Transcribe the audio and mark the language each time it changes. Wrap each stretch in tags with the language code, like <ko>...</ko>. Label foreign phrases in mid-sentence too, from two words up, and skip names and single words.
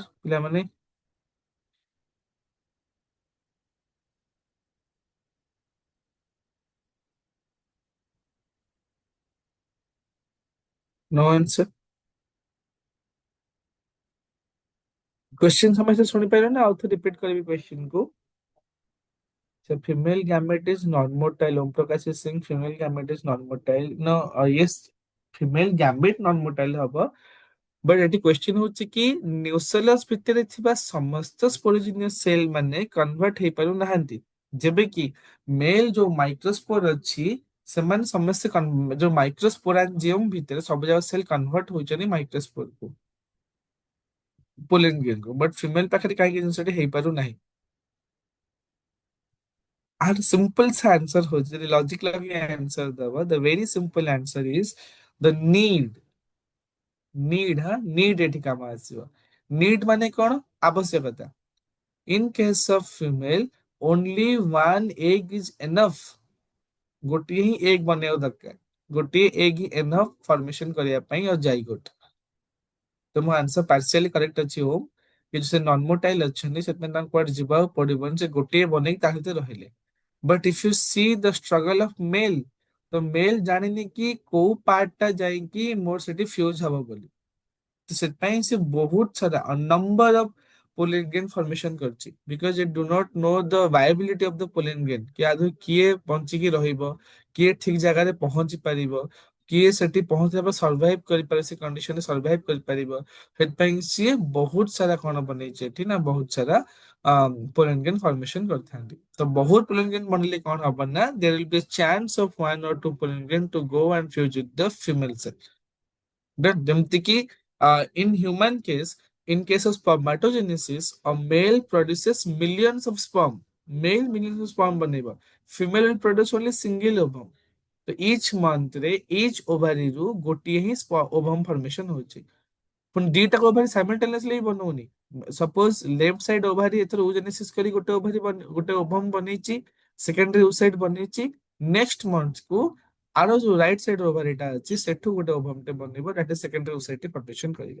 <en>ପିଲାମାନେ? No answer.</en> <or>Question ସମସ୍ତେ ଶୁଣିପାରିଲେ ନା? ଆଉ ଥରେ repeat କରିବି question କୁ.</or> <en>So female gamete is non-motile. Om Prakash is saying female gamete is non-motile. No, yes, female gamete non-motile ହବ.</en> <or>But ଏଠି question ହଉଛି କି ନ୍ୟୁସେଲସ୍ ଭିତରେ ଥିବା ସମସ୍ତ</or> <en>sporogenous cell</en> <or>ମାନେ କନଭର୍ଟ ହେଇପାରୁନାହାନ୍ତି, ଯେବେ କି ମେଲ୍ ଯୋଉ ମାଇକ୍ରୋସ୍ପୋର ଅଛି ସେମାନେ ସମସ୍ତେ ଯୋଉ ମାଇକ୍ରୋସ୍ପୋରାଞ୍ଜିୟମ ଭିତରେ ସବୁ ଯାକ ସେଲ୍ କନଭର୍ଟ ହଉଛନ୍ତି ମାଇକ୍ରୋସ୍ପୋରକୁ,</or> <en>pollen grainକୁ, but female</en> <or>ପାଖରେ କାହିଁକି ଜିନିଷଟି ହେଇପାରୁନାହିଁ? ଆର ସିମ୍ପଲ ସା ଆନ୍ସର ହଉଛି, ଯଦି ଲଜିକ ଲଗେଇ ଆନ୍ସର ଦବ,</or> <en>the very simple answer is the need.</en> <or>ନିଡ୍ ଏଠି କାମ ଆସିବ. ନିଡ୍ ମାନେ କଣ? ଆବଶ୍ୟକତା.</or> <en>In case of female, only one egg is enough.</en> <or>ଗୋଟିଏ ହିଁ egg ବନେଇବା ଦରକାର. ଗୋଟିଏ egg ହିଁ</or> <en>enough formation</en> <or>କରିବା ପାଇଁ ଆଉ ଜାଇଗୋଟ. ତ ମୋ</or> <en>answer partially correct</en> <or>ଅଛି ହୋମ, କିନ୍ତୁ ସେ</or> <en>non motile</en> <or>ଅଛନ୍ତି ସେଥିପାଇଁ ତାଙ୍କୁ କୁଆଡେ ଯିବାକୁ ପଡିବନି, ସେ ଗୋଟିଏ ବନେଇକି ତା ଭିତରେ ରହିଲେ.</or> <en>but if you see the struggle of male,</en> <or>ତ ମେଲ୍ ଜାଣିନି କି କୋଉ ପାର୍ଟଟା ଯାଇକି ମୋର ସେଠି ଫ୍ୟୁଜ ହବ ବୋଲି, ତ ସେଥିପାଇଁ ସେ ବହୁତ ସାରା</or> <en>number of pollen grain formation</en> <or>କରିଛି,</or> <en>because it do not know the viability of the pollen grain,</en> <or>କି ଆଦৌ କିଏ ବଞ୍ଚିକି ରହିବ, କିଏ ଠିକ ଜାଗାରେ ପହଞ୍ଚି ପାରିବ, କିଏ ସେଠି ପହଞ୍ଚିବା ପରେ ସର୍ଭାଇଭ କରିପାରିବ, ସେ କଣ୍ଡିସନରେ ସର୍ଭାଇଭ କରିପାରିବ, ସେଥିପାଇଁ ସିଏ ବହୁତ ସାରା କଣ ବନେଇଛି ଏଠି ନା, ବହୁତ ସାରା</or> <en>pollen grain formation</en> <or>କରିଥାନ୍ତି. ତ ବହୁତ</or> <en>pollen grain</en> <or>ବନେଇଲେ କଣ ହବ ନା,</or> <en>there will be a chance of one or two pollen grain to go and fuse with the female cell.</en> <or>ଯେମିତି କି</or> <en>in human case, in case of spermatogenesis, a male produces millions of sperm. Male millions of sperm बनेगा. Female will produce only single ovum.</en> <or>तो</or> <en>each month</en> <or>रे</or> <en>each ovary</en> <or>ରୁ ଗୋଟିଏ ହିଁ</or> <en>ovum formation</en> <or>ହଉଛି. ପୁଣି ଦିଟା ଓଭାରି ସାଇମଲ୍ଟେନିୟସଲି ବନଉନି.</or> <en>suppose left side ovary</en> <or>ଏଥର ଓଜେନେସିସ୍ କରି ଗୋଟେ ଓଭାରି ଗୋଟେ ଓଭମ ବନେଇଛି,</or> <en>secondary oocyte</en> <or>ବନେଇଛି,</or> <en>next month</en> <or>କୁ ଆର ଯୋଉ</or> <en>right side ovaryଟା</en> <or>ଅଛି ସେଠୁ ଗୋଟେ ଓଭମଟେ ବନେଇବ,</or> <en>that is secondary oocyte production</en> <or>କରିବ.</or>